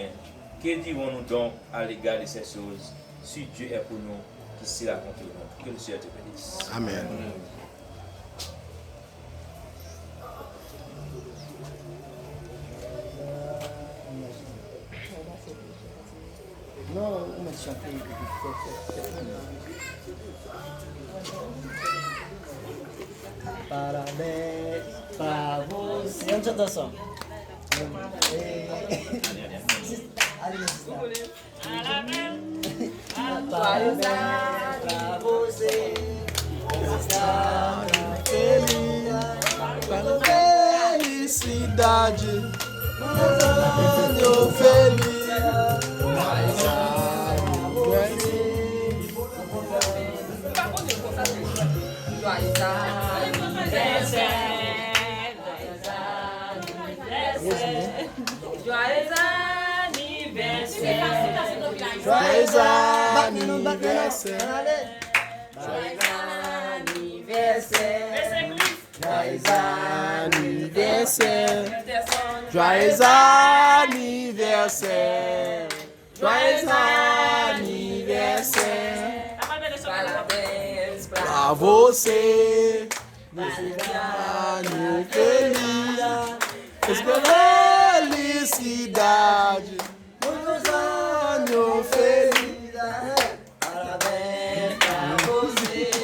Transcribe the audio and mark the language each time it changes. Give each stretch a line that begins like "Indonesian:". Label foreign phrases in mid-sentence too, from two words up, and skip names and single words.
French: Que dirons-nous donc à l'égard de ces choses? Si Dieu est pour nous, qui sera contre nous? Que le Seigneur te bénisse. Amen. Non, on m'a chanté.
Portuguese: Parabéns para você. Onde eu só? Parabéns pra você, está Felicidade, ano feliz.
French: Joyeux anniversaire. Joyeux anniversaire. Joyeux anniversaire. Joyeux anniversaire. Joyeux anniversaire. Joyeux anniversaire.
Portuguese: Parabéns Pra você. Ano feliz. Felicidade. Muitos anos felizes. Parabéns pra você.